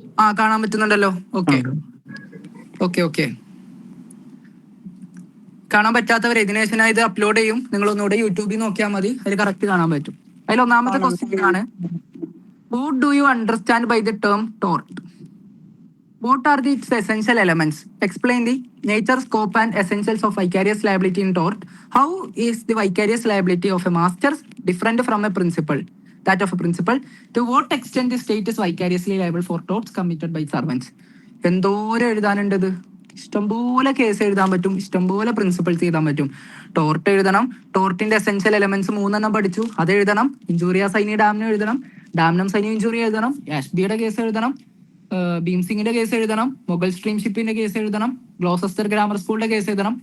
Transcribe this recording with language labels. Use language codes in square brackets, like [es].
[ml] ആ കാണാൻ പറ്റുന്നുണ്ടല്ലോ. Okay okay okay. കാണാൻ പറ്റാത്തവരെ ഇതിന് ശേഷം ഞാൻ ഇത് അപ്ലോഡ് ചെയ്യും. നിങ്ങൾ ഒന്നുകൂടെ യൂട്യൂബിൽ നോക്കിയാൽ മതി, അതിൽ കറക്റ്റ് കാണാൻ പറ്റും. അതിൽ ഒന്നാമത്തെ ക്വസ്റ്റ്യൻ ആണ്, [en] What do you understand by the term tort? What are its essential elements? Explain the nature, scope, and essentials of vicarious liability in tort. How is the vicarious liability of a master different from a principal? That of a principal. To what extent the state is vicariously liable for torts committed by servants? [ml] എന്തോരം എഴുതാനുണ്ടത്? ഇഷ്ടംപോലെ case എഴുതാൻ പറ്റും, ഇഷ്ടംപോലെ principles എഴുതാൻ പറ്റും. Tort എഴുതണം, ടോർട്ടിന്റെ essential elements 3 പഠിച്ചു, അത് എഴുതണം. ഇഞ്ചൂറിയ സൈനി ഡാമിനും എഴുതണം, ഡാമിനം സൈനി ഇഞ്ചൂറി എഴുതണം, എസ്ബിയുടെ കേസ് എഴുതണം, ഭീംസിംഗിന്റെ കേസ് എഴുതണം, മൊഗൽ സ്ട്രീം ഷിപ്പിന്റെ കേസ് എഴുതണം, ഗ്ലോസസ്റ്റർ ഗ്രാമർ സ്കൂളിന്റെ കേസ് എഴുതണം.